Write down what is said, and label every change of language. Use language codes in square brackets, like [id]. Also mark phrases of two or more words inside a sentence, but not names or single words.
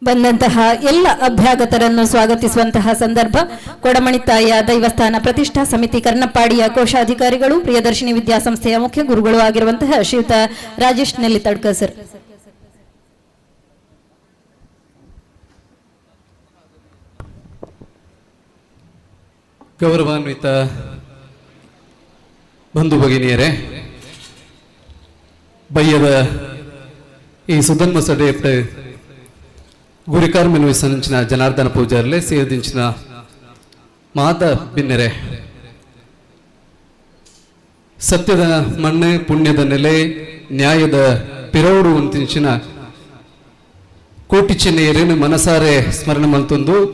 [kn] ಬಂದಂತಹ ಎಲ್ಲ ಅಭ್ಯಾಗತರನ್ನು ಸ್ವಾಗತಿಸುವಂತಹ ಸಂದರ್ಭ ಕೊಡಮಣಿತಾಯ ದೈವಸ್ಥಾನ ಪ್ರತಿಷ್ಠಾ ಸಮಿತಿ ಕರ್ನಪ್ಪಾಡಿಯ ಕೋಶಾಧಿಕಾರಿಗಳು ಪ್ರಿಯದರ್ಶಿನಿ ವಿದ್ಯಾಸಂಸ್ಥೆಯ ಮುಖ್ಯ ಗುರುಗಳು ಆಗಿರುವಂತಹ ಶ್ರೀಯುತ ರಾಜೇಶ್ ನೆಲ್ಲಿತಡ್ಕ ಸರ್. ಗೌರವಾನ್ವಿತ ಬಂಧು ಭಗಿನಿಯರೇ, [tcy] ಬಯ್ಯದ ಈ ಸುಧನ್ಮ ಸಡೆಯಪ್ಪ ಗುರಿಕಾರ್ಮೆನು ವಿಸಂಚಿನ ಜನಾರ್ದನ ಪೂಜಾರ್ಲೆ ಸೇದಿಂಚಿನ ಮಾತ ಬಿನ್ನೆರೆ ಸತ್ಯದ ಮಣ್ಣು ಪುಣ್ಯದ ನೆಲೆ ನ್ಯಾಯದ ಪಿರೌಡು ಅಂತಿಂಚಿನ ಕೋಟಿ ಚೆನ್ನೆಯರೇನು ಮನಸಾರೆ ಸ್ಮರಣೆ ಮಲ್ತೊಂದು